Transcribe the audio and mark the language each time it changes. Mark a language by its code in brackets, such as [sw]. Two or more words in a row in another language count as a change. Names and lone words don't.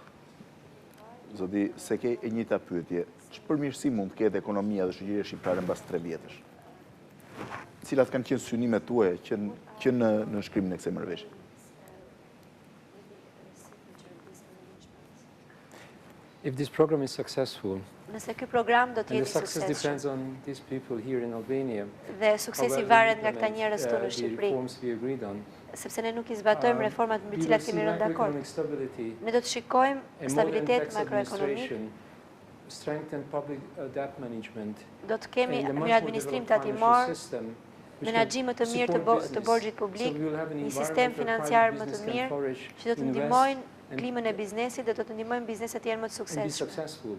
[sq] Zoti Székely, e njëjta pyetje. Ç'përmirësim mund të ketë ekonomia dhe shoqëria shqiptare mbas 3 vjetësh? Cilat kanë qenë synimet tuaja që në nënshkrimin e kësaj marrëveshje? [en] If this program is successful, [sq] Nëse ky program do të [en] and the [sq] jetë [en] success depends [sq] suksesshëm [en] on these people here in Albania, [sq] dhe suksesi varet nga këta njerëz këtu në Shqipëri, sepse ne nuk I zbatojmë reformat mbi të cilat kemi rënë dakord. Ne do të shikojmë stabilitet makroekonomik, do të kemi mirë administrim tatimor, menaxhim më të mirë të borxhit publik, një sistem financiar më të mirë që do të ndihmojnë klimën e biznesit dhe do të ndihmojnë bizneset të jenë më të suksesshme.